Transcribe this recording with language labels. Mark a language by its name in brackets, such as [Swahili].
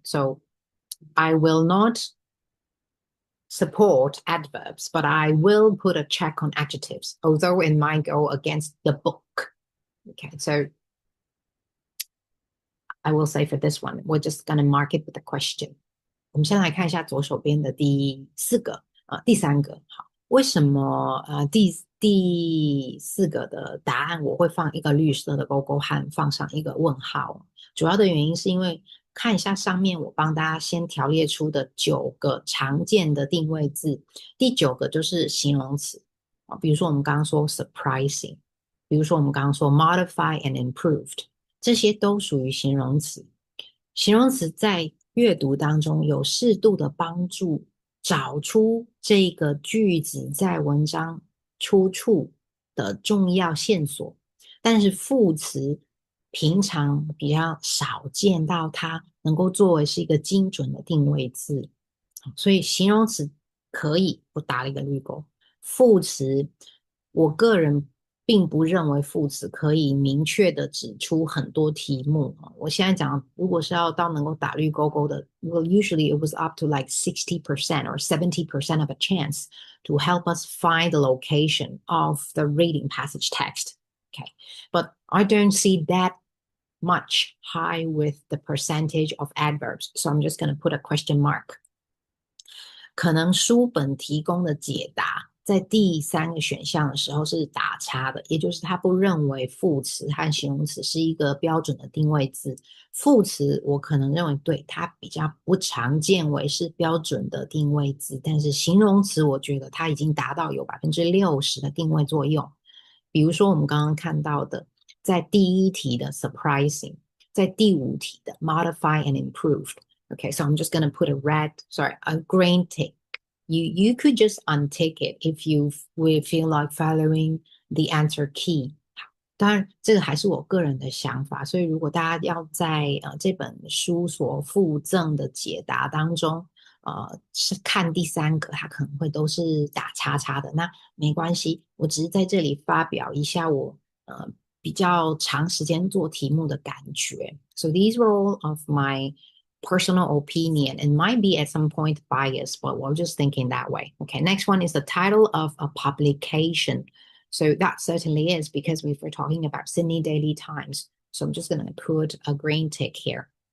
[English] So I will not support adverbs, but I will put a check on adjectives, although it might go against the book. Okay, so I will say for this one, we're just going to mark it with a question. [Chinese] 我们先来看一下左手边的第4个第3个。好，为什么第4个的答案我会放一个绿色的勾勾和放上一个问号？主要的原因是因为看一下上面我帮大家先条列出的9个常见的定位字，第9个就是形容词比如说我们刚刚说 surprising， 比如说我们刚刚说 modify and improved，这些都属于形容词。形容词在阅读当中有适度的帮助找出这个句子在文章出处的重要线索，但是副词平常比较少见到它能够作为是一个精准的定位字，所以形容词可以，我打了一个绿勾。副词，我个人并不认为副词可以明确的指出很多题目。 [English] 我现在讲，如果是要到能够打绿勾勾的 well, usually it was up to like 60% or 70% of a chance to help us find the location of the reading passage text. Okay, but I don't see that much high with the percentage of adverbs. So I'm just going to put a question mark. [Chinese] 可能书本提供的解答在第3个选项的时候是打叉的，也就是他不认为副词和形容词是一个标准的定位字。副词我可能认为对，它比较不常见为是标准的定位字，但是形容词我觉得它已经达到有 60% 的定位作用。 [English] 比如说我们刚刚看到的，在第1题的 surprising，在第5题的 modify and improved。Okay, so I'm just going to put a green tick. You could just untick it if you feel like following the answer key. [Chinese] 当然，这个还是我个人的想法，所以如果大家要在这本书所附赠的解答当中，是看第3个，它可能会都是打叉叉的。那没关系，我只是在这里发表一下我比较长时间做题目的感觉。 So these were all of my [English] personal opinion. It might be at some point biased, but we're just thinking that way. Okay, next one is the title of a publication. So that certainly is because we were talking about Sydney Daily Times. So I'm just going to put a green tick here.